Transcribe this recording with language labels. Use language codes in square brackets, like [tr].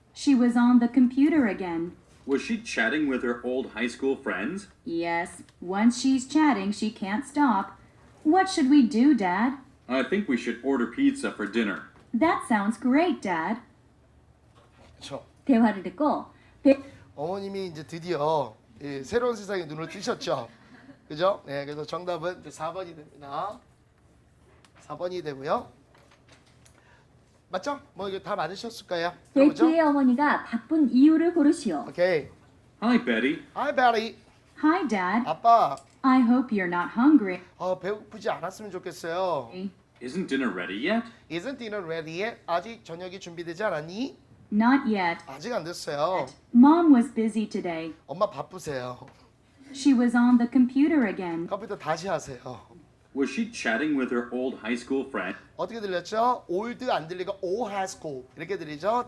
[en] She was on the computer again. Was she chatting with her old high school friends? Yes, once she's chatting, she can't stop. What should we do, Dad? I think we should order pizza for dinner. That sounds great, Dad. [ko] 그렇죠. 대화를 듣고 어머님이 이제 드디어 이 새로운 세상에 눈을 뜨셨죠. 그죠? 네, 그래서 정답은 이제 4번이 됩니다. 4번이 되고요. 맞죠? 뭐 이거 다 맞으셨을까요? 그렇죠? 베티의 어머니가 바쁜 이유를 고르시오. 오케이. [en] Hi, Betty. Hi, Betty. Hi, Dad. [ko] 아빠, [en] I hope you're not hungry. [ko] 배고프지 않았으면 좋겠어요. [en] Isn't dinner ready yet? Isn't dinner ready yet? [ko] 아직 저녁이 준비되지 않았니? [en] Not yet. [ko] 아직 안 됐어요. [en] Mom was busy today. [ko] 엄마 바쁘세요. [en] She was on the computer again. [ko] 컴퓨터 다시 하세요. [en] Was she chatting with her old high school friend? [ko] 어떻게 들렸죠? old 안 들리고 [en] old high school [ko] 이렇게 들리죠?